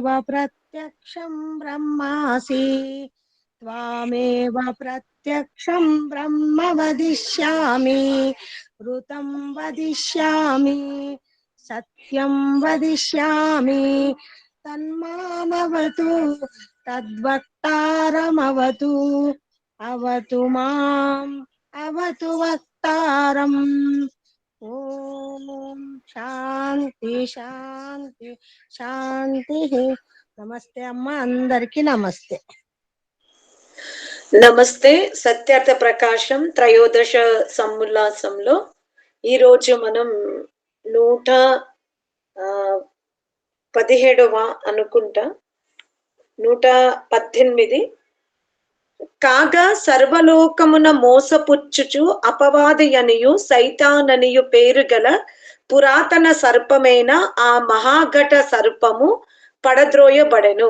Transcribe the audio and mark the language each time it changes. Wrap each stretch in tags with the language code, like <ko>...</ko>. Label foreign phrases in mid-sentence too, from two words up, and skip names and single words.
<sa>प्रत्यक्षं ब्रह्मासि त्वामेव प्रत्यक्षं ब्रह्म वदिष्यामि ऋतं वदिष्यामि सत्यं वदिष्यामि तन्मामवतु तद्वक्तारमवतु अवतु माम् अवतु वक्तारम्।</sa> <te>ఓం శాంతి శాంతి శాంతి. నమస్తే అమ్మ, అందరికి నమస్తే. నమస్తే. సత్యార్థ ప్రకాశం త్రయోదశ సముల్లాసంలో ఈరోజు మనం 117వ అనుకుంటా 118 కాగా సర్వలోకమున మోసపుచ్చుచు అపవాదియనియు సైతాననియు పేరు గల పురాతన సర్పమైన ఆ మహాఘట సర్పము పడద్రోయబడెను.</te>